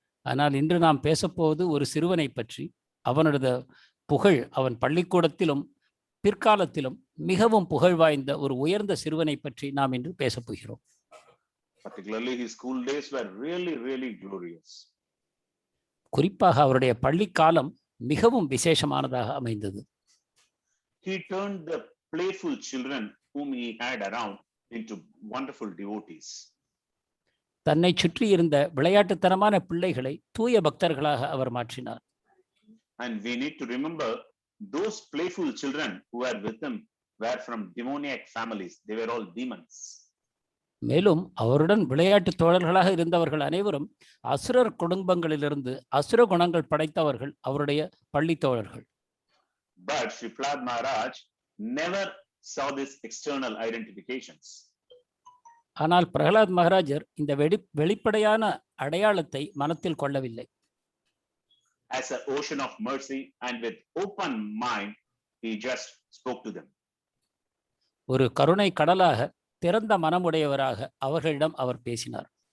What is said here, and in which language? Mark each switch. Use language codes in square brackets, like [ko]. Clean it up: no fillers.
[ta] ஆனால் இன்று நாம் பேசப்போவது ஒரு சிறுவனை பற்றி. அவனது புகழ், அவன் பள்ளிக்கூடத்திலும் பிற்காலத்திலும் மிகவும் புகழ் வாய்ந்த ஒரு உயர்ந்த சிறுவனை பற்றி நாம் இன்று பேசப் போகிறோம். [en] Particularly his school days were really glorious. [ta] குறிப்பாக அவருடைய பள்ளிக்காலம் மிகவும் விசேஷமானதாக அமைந்தது. [en] He turned the playful children whom he had around into wonderful devotees. [ta] தன்னை சுற்றி இருந்த விளையாட்டுத்தனமான பிள்ளைகளை தூய பக்தர்களாக அவர் மாற்றினார். [en] And we need to remember those playful children who were with him were from demoniac families. They were all demons. [ta] மேலும் அவருடன் விளையாட்டு தோழர்களாக இருந்தவர்கள் அனைவரும் அசுரர் குடும்பங்களிலிருந்து அசுர குணங்கள் படைத்தவர்கள் அவருடைய பள்ளி தோழர்கள். [en] But Sri Prahlad Maharaj never saw this external identifications. [ta] ஆனால் பிரகலாத் மகாராஜர் இந்த வெளிப்படையான அடையாளத்தை மனத்தில் கொள்ளவில்லை. [en] As an ocean of mercy and with open mind, he just spoke to them. [ta] ஒரு கருணை கடலாக திறந்த மனமுடையவராக அவர்களிடம் அவர் பேசினார்.